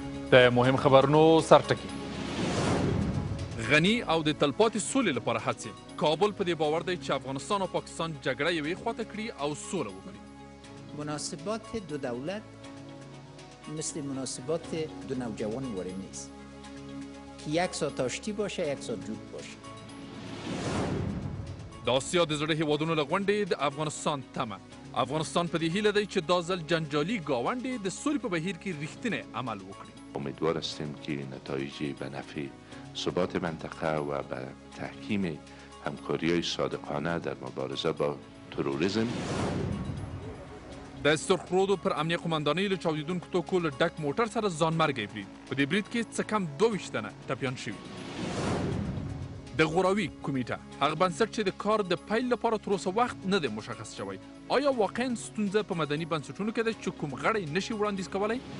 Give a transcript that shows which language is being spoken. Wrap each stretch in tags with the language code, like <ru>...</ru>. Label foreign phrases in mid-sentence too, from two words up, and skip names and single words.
<ps>د مهم خبرونو سرټکی. غني او د تلپاتې سولې لپاره هڅې. کابل په دې باور دی چې افغانستان او پاکستان جګړه یوې خواته کړي او سوله وکړي.</ps> <fa>مناسبات دو دولت مثل مناسبات دو نوجوان واره نیست که یک ساعت آشتی باشه یک ساعت جود باشه.</fa> <ps>د آسیا د زړه هیوادونو له غونډې د افغانستان تمه. افغانستان په دې هیله دی چې دا ځل جنجالي ګاونډې د سولې په بهیر کې رښتینی عمل وکړي.</ps> <fa>امیدوار هستیم که نتایجی به نفع ثبات منطقه و به تحکیم همکاری‌های صادقانه در مبارزه با تروریسم.</fa> <ps>د سرخرودو پر امنیه قمندانۍ له چاودیدونکو توکو له ډک موټر سره ځانمرګی برید. په دې برید کې څه کم 22 تنه ټپیان شوي. د غوراوي کمیټه هغه بنسټ چې د کار د پیل لپاره تر اوسه وخت نه دی مشخص شوی. آیا واقعا ستونزه په مدني بنسټونو کې ده چې کوم غړی نشي وړاندیز کولی؟</ps>